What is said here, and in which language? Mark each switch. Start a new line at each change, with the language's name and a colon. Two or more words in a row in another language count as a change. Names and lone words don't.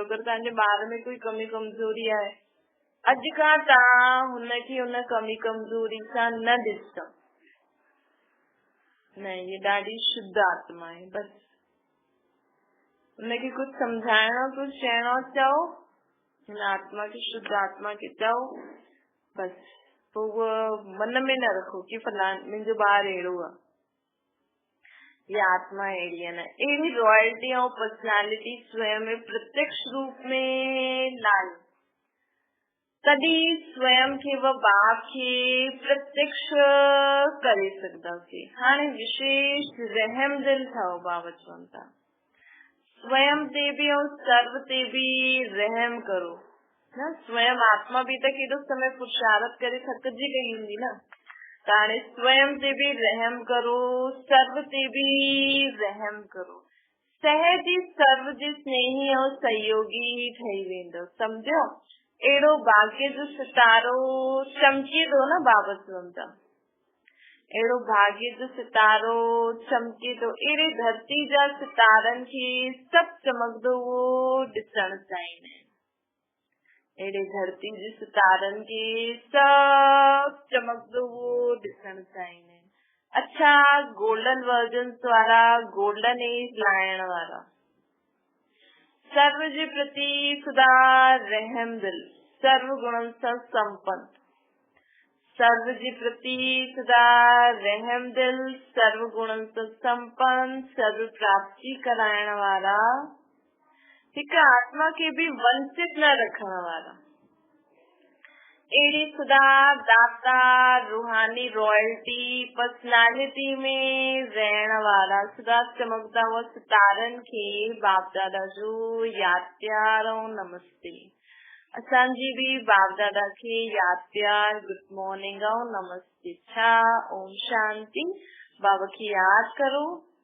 Sindhi: अगरि तव्हांजे ॿार में कोई कमी कमज़ोरी आहे, अॼु खां तव्हां हुनखे हुन कमी कमज़ोरी सां न ॾिसो। न, ये ॾाढी शुद्ध आत्मा आहे। बसि उनखे कुछ समझाइणो, कुछ चइणो चओ, हिन आत्मा खे, शुद्ध आत्मा खे चओ। बस पोइ
Hindi: वो मन में
Sindhi: न रखो कि फलान मुंहिंजो ॿार अहिड़ो आहे, ये आत्मा अहिड़ी आहे। न, अहिड़ी रॉयल्टी ऐं पर्सनैलिटी स्वयं में प्रत्यक्ष रूप में लायो। तॾहिं स्वयं खे व बाप खे प्रत्यक्ष करे सघंदासीं। हाणे विशेष रहम दिल ठहो, बाबा चवनि था स्वयं ते भी और सर्व ते भी रहम करो न। स्वयं आत्मा भी त केॾो समय पुरुषार्थ करे थकिजी गई हूंदी न, त हाणे स्वयं ते भी रहम करो, सर्व ते भी रहम करो। सहज ई सर्व जे स्नेही और सहयोगी ठही वेंदो। सम्झो अहिड़ो भाग्य जो सितारो चमके थो न, बाबा चवनि था अहिड़ो भाग्य जो सितारो चमके थो। अहिड़े धरती जा सितारनि खे सभु चमकंदो उहो ॾिसण चाहींदा आहिनि। अहिड़े धरती जे सितारनि खे सभु चमकंदो उहो ॾिसण चाहींदा आहिनि। अच्छा
English: golden versions
Sindhi: वारा,
English: golden age
Sindhi: लाइण वारा, सर्व जे प्रति सदा रहम दिल, सर्व गुणन सां संपन्न, सर्व जे प्रति सदा रहम दिल, सर्व गुणन सां संपन्न, सर्व प्राप्ति कराइण वारा, हिक आत्मा खे भी वंचित न रखण वारा, अहिड़ी सदा दाता रूहानी
English: royalty personality
Sindhi: में रहण वारा, सदा चमकदा हुआ सितारनि खे बाप दादा जो यादि प्यार ऐं नमस्ते। असांजी भी बाप दादा खे यादि प्यार,
English: good morning
Sindhi: ऐं नमस्ते। छा
Sanskrit: ओम शांति।
Sindhi: बाबा खे यादि करो,